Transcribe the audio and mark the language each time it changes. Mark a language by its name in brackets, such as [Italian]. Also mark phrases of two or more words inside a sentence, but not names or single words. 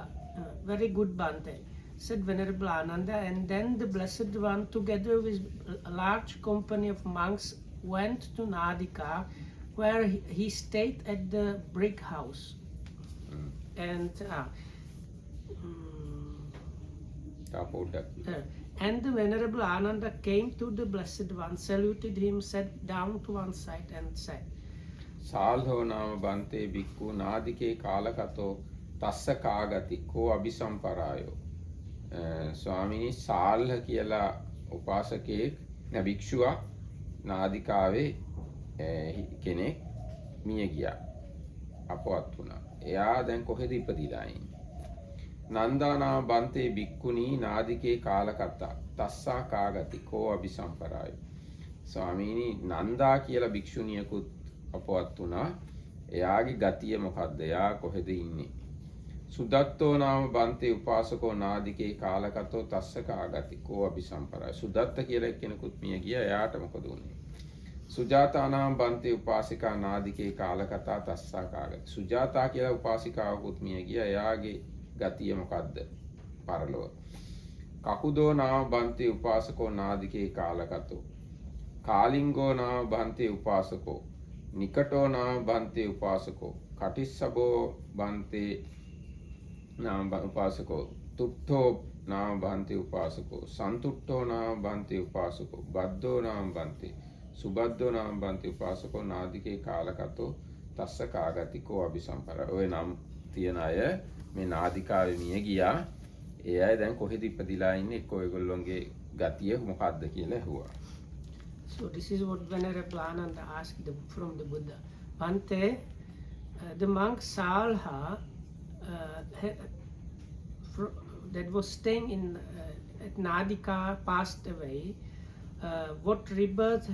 [English] Very good, Bante, said Venerable Ananda, and then the Blessed One, together with a large company of monks, went to Nadika, where he stayed at the brick house. And and the Venerable Ananda came to the Blessed One, saluted him, sat down to one side and said, [Pali] සාල්හෝ නාම බන්තේ බික්ඛු නාදිකේ කාලකතෝ තස්ස කාගති කෝ අபிසම්පරායෝ. [Sinhala] ස්වාමීනි සාල්හ කියලා උපාසකයෙක් භික්ෂුවක් නාදිකාවේ කෙනෙක් මිය ගියා, අපවත් වුණා. එයා දැන් කොහෙද ඉපදිලා ඉන්නේ? [Pali] නන්දානාම බන්තේ බික්ඛුනී නාදිකේ කාලකතා තස්සා කාගති කෝ අபிසම්පරායෝ. [Sinhala] ස්වාමීනි නන්දා කියලා භික්ෂුණියකුත් අපවත් වුණා. එයාගේ ගතිය මොකද්ද? එයා කොහෙද ඉන්නේ? [Pali] සුදත්තෝ නාම බන්තේ උපාසකෝ නාදිකේ කාලකතෝ තස්ස කාගති කෝ අபிසම්පරාය. [Sinhala] සුදත්ත කියලා එක්කෙනෙකුත් මිය ගියා. එයාට මොකද වුනේ? [Pali] සුජාතා නාම බන්තේ උපාසිකා නාදිකේ කාලකතා තස්සා කාගති. [Sinhala] සුජාතා කියලා උපාසිකාවකුත් මිය ගියා. එයාගේ ගතිය මොකද්ද? පරලොව. [Pali] කකුදෝ නාම බන්තේ උපාසකෝ නාදිකේ කාලකතෝ කාලිංගෝ නාම බන්තේ උපාසකෝ නිකටෝ නාම බන්තේ උපාසකෝ කටිස්සබෝ බන්තේ නාම උපාසකෝ තුට්ඨෝ නාම බන්තේ උපාසකෝ සන්තුට්ඨෝ නාම බන්තේ උපාසකෝ බද්දෝ නාම බන්තේ සුබද්දෝ නාම බන්තේ උපාසකෝ නාදිකේ කාලකතෝ තස්ස කාගතිකෝ අபிසම්පර. [Sinhala] ඔය නම් තියන අය මේ නාදිකාවේ මිය ගියා. ඒ අය දැන් කොහෙද ඉපදිලා ඉන්නේ? එක්ක ඔයගොල්ලෝගේ ගතිය මොකද්ද කියලා ඇහුවා. [English] So this is what Venerable Ananda asked from the Buddha. Bante, the monk Salha that was staying in at Nadika passed away. What rebirth?